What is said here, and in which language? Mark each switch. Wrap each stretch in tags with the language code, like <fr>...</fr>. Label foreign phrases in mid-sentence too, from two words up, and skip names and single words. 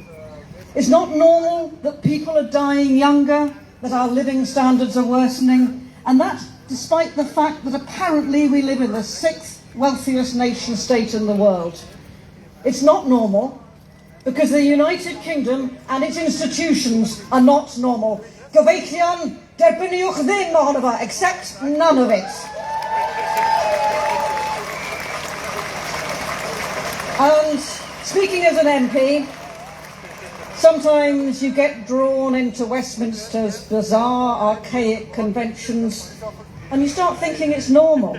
<en>It's not normal that people are dying younger, that our living standards are worsening, and that despite the fact that apparently we live in the 6th wealthiest nation state in the world. It's not normal because the United Kingdom and its institutions are not normal.</en> <cy>Cyfeillion, derbynwch ddim ohono fo,</cy> <en>accept none of it. And speaking as an MP, sometimes you get drawn into Westminster's bizarre, archaic conventions and you start thinking it's normal.</en>